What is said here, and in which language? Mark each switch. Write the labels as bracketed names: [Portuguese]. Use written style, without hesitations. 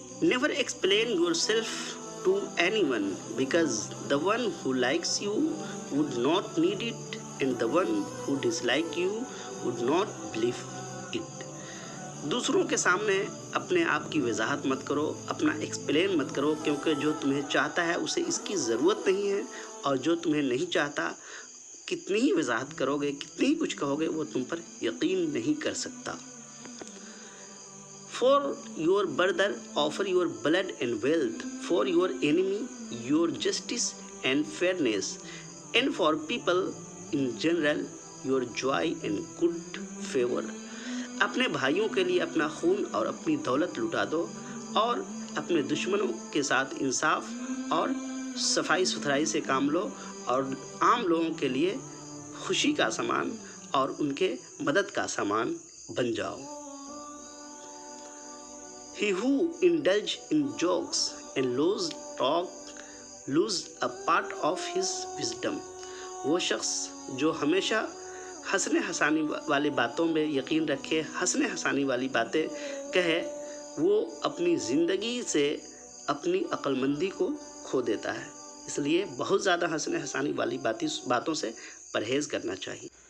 [English] Never explain yourself to anyone because the one who likes you would not need it and the one who dislikes you would not believe it. [Hindi] दूसरों के सामने अपने आप की वजाहत मत करो, अपना एक्सप्लेन मत करो, क्योंकि जो तुम्हें चाहता है उसे इसकी ज़रूरत नहीं है, और जो तुम्हें नहीं चाहता कितनी ही वजाहत करोगे, कितनी ही कुछ कहोगे, वो तुम पर यकीन नहीं कर सकता। [English] For your brother offer your blood and wealth, for your enemy your justice and fairness, and for people in general your joy and good favor. [Hindi] अपने भाइयों के लिए अपना खून और अपनी दौलत लुटा दो, और अपने दुश्मनों के साथ इंसाफ और सफाई सुथराई से काम लो, और आम लोगों के लिए खुशी का सामान और उनके मदद का सामान बन जाओ। [English] He who indulge in jokes and loose talk lose a part of his wisdom. [Hindi] वो शख्स जो हमेशा हंसने हंसाने वाली बातों में यकीन रखे, हंसने हंसाने वाली बातें कहे, वो अपनी ज़िंदगी से अपनी अक्लमंदी को खो देता है। इसलिए बहुत ज़्यादा हंसने हंसाने वाली बातों से परहेज़ करना चाहिए।